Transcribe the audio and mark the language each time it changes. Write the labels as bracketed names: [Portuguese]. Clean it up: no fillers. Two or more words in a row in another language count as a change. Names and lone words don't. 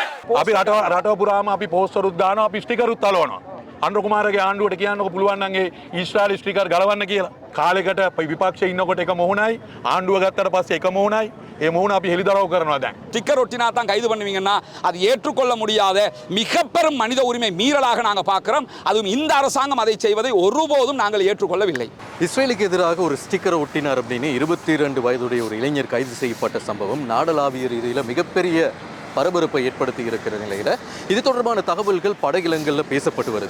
[Sinhala] අපි රට පුරාම අපි පෝස්ටරුත් දානවා අපි ස්ටිකරුත් තලවනවා. අනුර කුමාරගේ ආණ්ඩුවට කියන්නකො පුළුවන් නම් ඒ ඊශ්‍රායල් ස්ටිකර් ගලවන්න කියලා. කාලෙකට විපක්ෂයේ ඉන්නකොට එක මොහොනයි ආණ්ඩුව ගත්තට පස්සේ එක මොහොනයි. ඒ මොහොන අපි හෙලිදරව් කරනවා දැන්. [Tamil] ஸ்டிக்கர் ஒட்டினா தான் கைது பண்ணுவீங்கன்னா அது ஏற்றுக்கொள்ள முடியாத மிக பெரும் மனித உரிமை மீறலாக நாங்கள் பார்க்கிறோம். அதுவும் இந்த அரசாங்கம் அதை செய்வதை ஒருபோதும் நாங்கள் ஏற்றுக்கொள்ளவில்லை. இஸ்ரேலுக்கு எதிராக ஒரு ஸ்டிக்கரை ஒட்டினார் அப்படின்னு 22 வயதுடைய ஒரு இளைஞர் கைது செய்யப்பட்ட சம்பவம் நாடளாவிய ரீதியில் மிகப்பெரிய பரபரப்பை ஏற்படுத்தி இருக்கிற நிலையில் இது தொடர்பான தகவல்கள் படகிலங்களில் பேசப்பட்டு வருது.